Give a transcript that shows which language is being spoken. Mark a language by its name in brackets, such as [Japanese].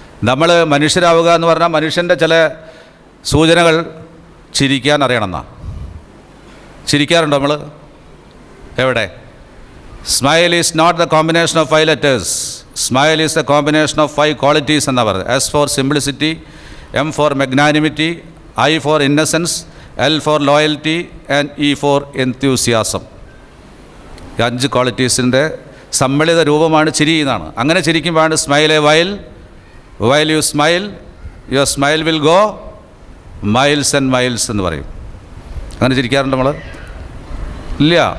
[Malayalam] നമ്മൾ മനുഷ്യരാവുക എന്ന് പറഞ്ഞാൽ മനുഷ്യൻ്റെ ചില സൂചനകൾ ചിരിക്കാൻ അറിയണമെന്നാണ്. ചിരിക്കാറുണ്ടോ നമ്മൾ? എവിടെ? [English] Smile is not the combination of 5 letters. Smile is the combination of 5 qualities [Malayalam] എന്നാണ് പറയുന്നത്. [English] S for simplicity, M for magnanimity, I for innocence, L for loyalty and E for enthusiasm. [Malayalam] ഈ 5 ക്വാളിറ്റീസിൻ്റെ സമ്മിളിത രൂപമാണ് ചിരി എന്നാണ്. അങ്ങനെ ചിരിക്കുമ്പോഴാണ് [English] smile a while you smile your smile will go miles and miles [Malayalam] എന്ന് പറയും. അങ്ങനെ ചിരിക്കാറുണ്ട് നമ്മൾ? ഇല്ല.